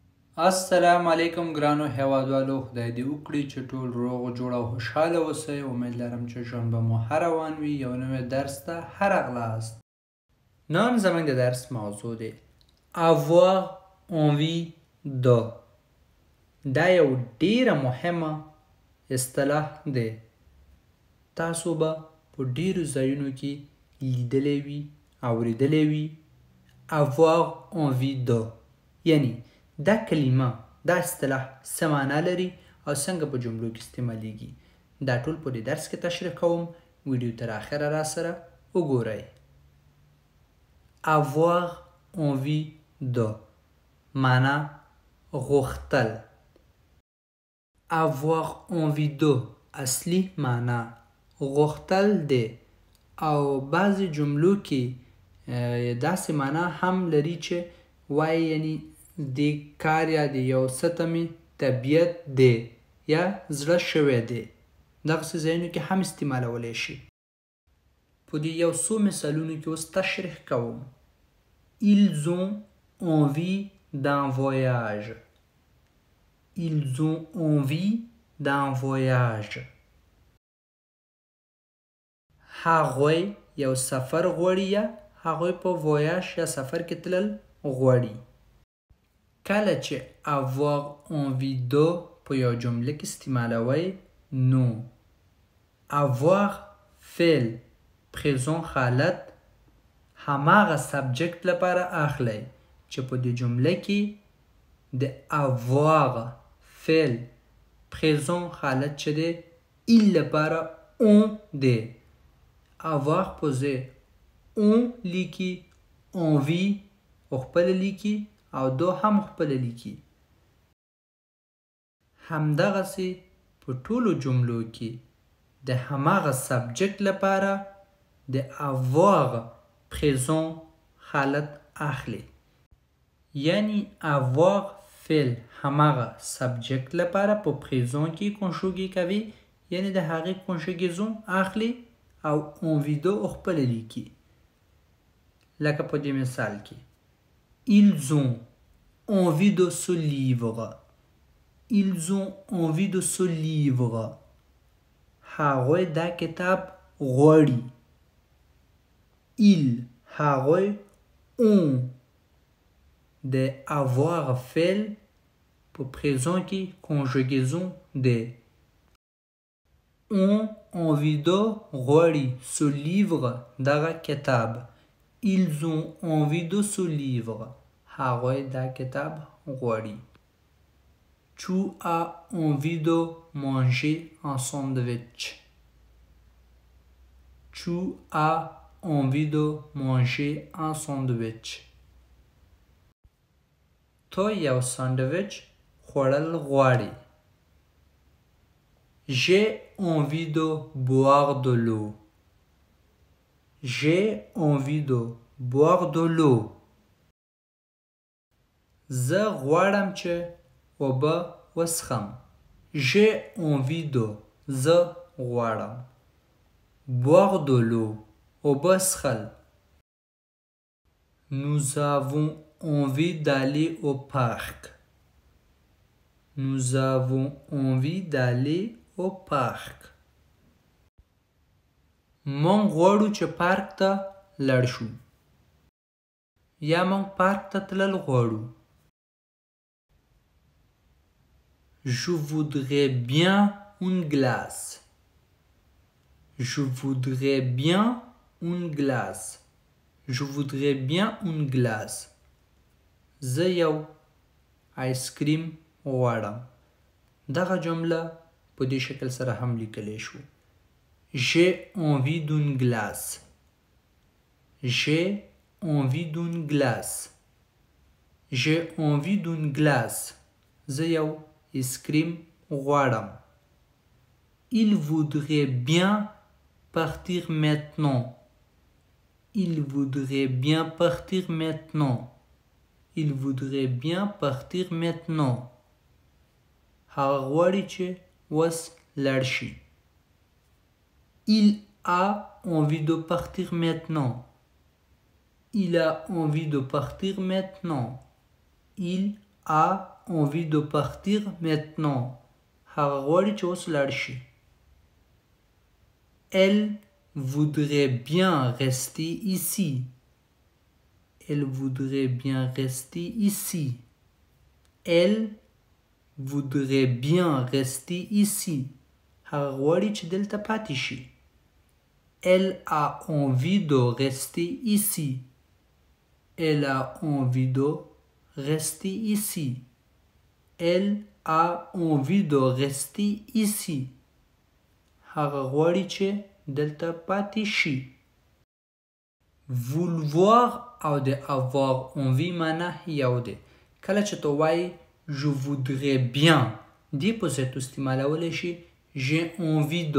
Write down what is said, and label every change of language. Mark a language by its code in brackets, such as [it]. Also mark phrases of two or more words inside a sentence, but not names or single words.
[ps] السلام علیکم ګرانو هیوادوالو، خدای دې وکړي چې ټول روغ جوړ او خوشحاله اوسئ. امید لرم چې ژوند به مو ښه روان وي. یو نوی درس ته ښه راغلاست. نن زموږ د درس موضوع دی [fr] avoir envie de. [ps] دا یو ډیره مهمه اصطلاح دی. تاسو به په ډیرو ځایونو کې لیدلی وي، اوریدلی وي [fr] avoir envie de، [ps] یعنی دا کلمه، دا اصطلاح څه معنا لري او څنګه په جملو کې استعمالیږي. دا ټول په دې درس کې تشریح کوم. ویډیو تر اخره را سره وګورئ. [fr] avoir envie de [ps] معنا غوښتل. [fr] avoir envie de [ps] اصلي معنا غوښتل دی او بعضې جملو کې داسې معنا هم لري چې وایي یعنی د کار یا د یو څه ته مې طبیعت دی یا زړه شوی دی. دغسې ځایونو کې هم استعمالولی شي. په دې یو څو مثالونو کې اوس تشریح کوم. [fr] Ils ont envie d'un voyage. Ils ont envie d'un voyage. [ps] هغوی یو سفر غواړي یا هغوی په voyage یا سفر کې تلل غواړي. کله چې [fr] avoir envie de [ps] په یو جمله کې استعمالوئ نو avoir فعل présent حالت هماغه سبجکت لپاره اخلئ چې په دې جمله کې د avoir فعل présent حالت چې دی il لپاره on دی. avoir په ځای on لیکي، envie خپله لیکي او دو هم خپله لیکي. همدغسې په ټولو جملو کې د هماغه سبجکت لپاره د [fr] avoir présent [ps] حالت اخلي. یعنی avoir فعل هماغه سبجکت لپاره په présent کې کنشوګي کوي، یعنی د هغې کنشوګیزون اخلي او [fr] envie de [ps] خپله لیکي. لکه په دې مثال کې [fr] Ils ont envie de ce livre. Ils ont envie de ce livre. [ps] هغوی دا کتاب غواړي. Ils هغوی ont د avoir فعل په présent کې conjugaison دی. [fr] ont envie de غواړي ce livre [ps] دغه کتاب. [fr] Ils ont envie de ce livre. [ps] هغوی دا کتاب غواړي. [fr] Tu as envie de manger un sandwich. Tu as envie de manger un sandwich. [ps] تو یو ساندویچ خوړل غواړي. [fr] J'ai envie de boire de l'eau. J'ai envie de boire de l'eau. [ps] زه غواړم چې اوبه وڅښم. [fr] J'ai envie de [ps] زه غواړم. [fr] boire de l'eau [ps] اوبه څښل. [fr] Nous avons envie d'aller au parc. Nous avons envie d'aller au parc. [ps] مونږ غواړو چې پارک ته لاړ شو یا مونږ پارک ته تلل غواړو. [fr] Je voudrais bien une glace. Je voudrais bien une glace. Je voudrais bien une glace. [ps] زه یو آیسکریم غواړم. دغه جمله په دې شکل سره هم لیکلی شو. [fr] J'ai envie d'une glace. J'ai envie d'une glace. J'ai envie d'une glace. [ps] زه یو آیسکریم غواړم. [fr] Il voudrait bien partir maintenant. Il voudrait bien partir maintenant. Il voudrait bien partir maintenant. [ps] هغه غواړي چې اوس لاړ شي. [fr] Il a envie de partir maintenant. Il a envie de partir maintenant. Il a envie de partir maintenant. [ps] هغه غواړي چې اوس لاړ شي. [fr] Elle voudrait bien rester ici. Elle voudrait bien rester ici. Elle voudrait bien rester ici. [ps] هغه غواړي چې دلته پاتې شي. [fr] Elle a envie de rester ici. Elle a envie de rester ici. Elle a envie de rester ici. [ps] هغه غواړي چې دلته پاتې شي. Vouloir او د [fr] avoir envie [ps] معنا یو دی. کله چې تو وایي [fr] je voudrais bien [ps] دی په ځای تو استعمالولی شي [fr] j'ai envie de.